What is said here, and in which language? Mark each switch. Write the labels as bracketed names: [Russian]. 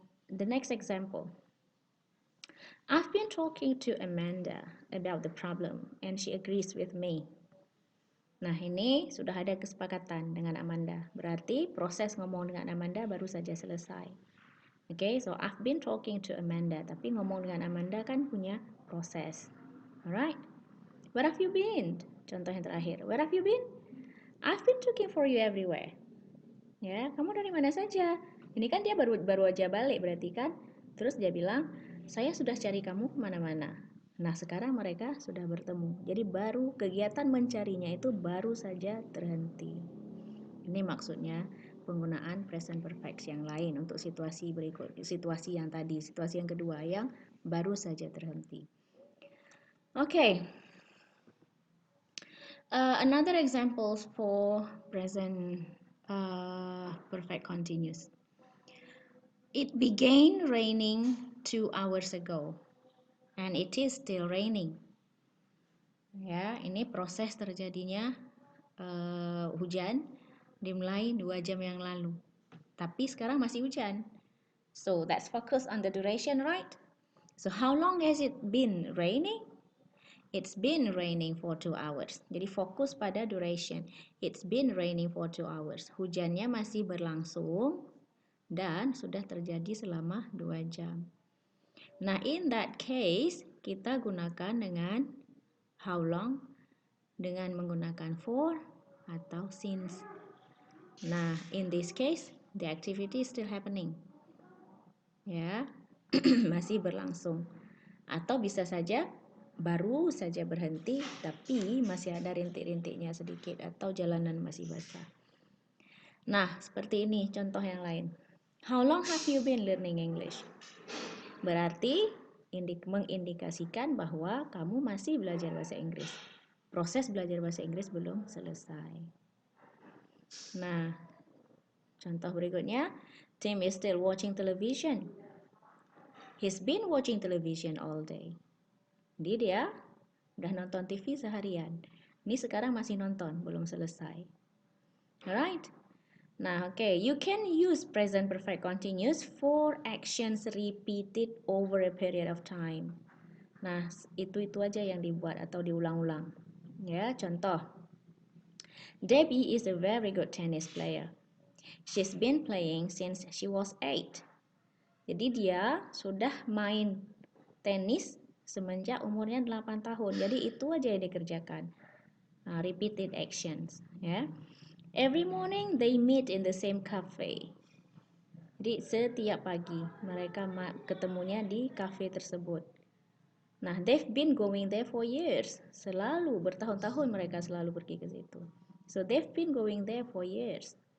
[English] The next example. I've been talking to Amanda about the problem and she agrees with me. [Indonesian] Nah, ini sudah ada kesepakatan dengan Amanda. Berarti proses ngomong dengan Amanda baru saja selesai. [English] Okay, so I've been talking to Amanda. [Indonesian] Tapi ngomong dengan Amanda kan punya proses. Alright. [English] Where have you been? [Indonesian] Contoh yang terakhir. Where have you been? [English] I've been looking for you everywhere. [Indonesian] Ya, kamu dari mana saja? Ini kan dia baru aja balik berarti kan? Terus dia bilang, saya sudah cari kamu kemana-mana. Nah, sekarang mereka sudah bertemu. Jadi baru kegiatan mencarinya itu baru saja terhenti. Ini maksudnya penggunaan present perfect yang lain untuk situasi berikut, situasi yang tadi, situasi yang kedua yang baru saja terhenti. [English] Okay. Another example for present perfect continuous. It began raining 2 hours ago and it is still raining. [Indonesian] Ya, ini proses terjadinya hujan dimulai 2 jam yang lalu. Tapi sekarang masih hujan. [English] So that's focus on the duration, right? So how long has it been raining? It's been raining for 2 hours. [Indonesian] Jadi fokus pada duration. [English] It's been raining for 2 hours. [Indonesian] Hujannya masih berlangsung dan sudah terjadi selama 2 jam. Nah, in that case, kita gunakan dengan how long dengan menggunakan for atau since. [English] Nah, in this case, the activity is still happening. [Indonesian] Ya, masih berlangsung. Atau bisa saja baru saja berhenti tapi masih ada rintik-rintiknya sedikit atau jalanan masih basah. Nah, seperti ini contoh yang lain. [English] How long have you been learning English? [Indonesian] Berarti mengindikasikan bahwa kamu masih belajar bahasa Inggris. Proses belajar bahasa Inggris belum selesai. [English] Nah, [Indonesian] contoh berikutnya, [English] Tim is still watching television. He's been watching television all day. [Indonesian] Jadi dia udah nonton TV seharian. Ini sekarang masih nonton, belum selesai. [English] Alright? Nah, okay, you can use present perfect continuous for actions repeated over a period of time. [Indonesian] Nah, itu aja yang dibuat atau diulang-ulang. Ya, contoh. [English] Debbie is a very good tennis player. She's been playing since she was 8. [Indonesian] Jadi dia sudah main tenis semenjak umurnya 8 tahun. Jadi itu aja yang dikerjakan. [English] Repeated actions, [Indonesian] ya. [English] Every morning they meet in the same cafe. [Indonesian] Jadi setiap pagi mereka ketemunya di cafe tersebut. [English] Nah, they've been going there for years. [Indonesian] Selalu bertahun-tahun mereka selalu pergi ke situ. [English] So they've been going there for years.